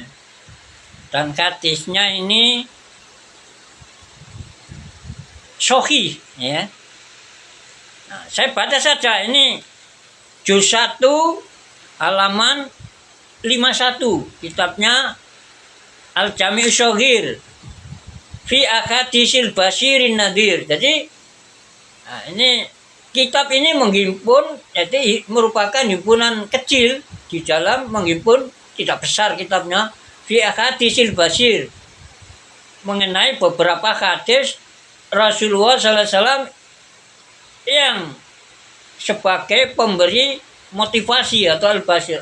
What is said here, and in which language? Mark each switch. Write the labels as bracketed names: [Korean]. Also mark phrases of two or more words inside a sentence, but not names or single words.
[Indonesian] Dan hadisnya ini sahih, ya. Nah, saya baca saja ini juz 1 halaman 51 kitabnya Al-Jami' Shaghir fi ahadisil basyirin nadir. Jadi nah, ini kitab ini menghimpun, jadi merupakan himpunan kecil di dalam menghimpun, tidak besar kitabnya, fi ahadisil basyir, mengenai beberapa hadis Rasulullah SAW yang sebagai pemberi motivasi atau al-basyir.